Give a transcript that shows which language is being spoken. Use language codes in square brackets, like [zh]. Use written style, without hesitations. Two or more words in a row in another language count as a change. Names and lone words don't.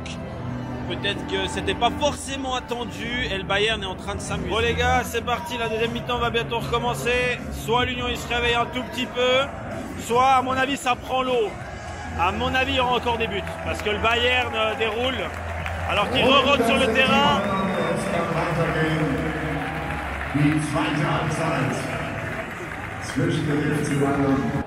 [fr] Peut-être que c'était pas forcément attendu et le Bayern est en train de s'amuser. Bon les gars, c'est parti, la deuxième mi-temps va bientôt recommencer. Soit l'Union il se réveille un tout petit peu, soit à mon avis ça prend l'eau. À mon avis il y aura encore des buts parce que le Bayern déroule alors qu'il re-rentre sur le terrain. [de] Es kann weitergehen. Die zweite Halbzeit zwischen dem FC Bayern.